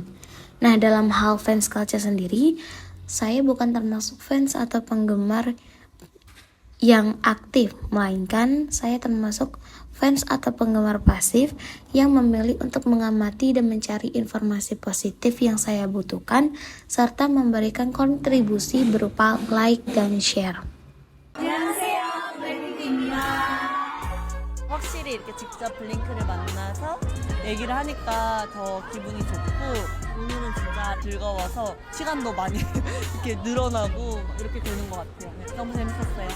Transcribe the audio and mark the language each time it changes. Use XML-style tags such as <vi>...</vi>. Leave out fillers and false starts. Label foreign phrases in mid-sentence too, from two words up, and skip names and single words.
<id>Nah, dalam hal</id> <en>fans culture</en> <id>sendiri, saya bukan termasuk fans atau penggemar yang aktif, melainkan saya termasuk fans atau penggemar pasif yang memilih untuk mengamati dan mencari informasi positif yang saya butuhkan, serta memberikan kontribusi berupa like dan share.</id> <ko>확실히 이렇게 직접 블링크를 만나서 얘기를 하니까 더 기분이 좋고 오늘은 진짜 즐거워서 시간도 많이 이렇게 늘어나고 이렇게 되는 것 같아요. 네, 너무 재밌었어요.</ko>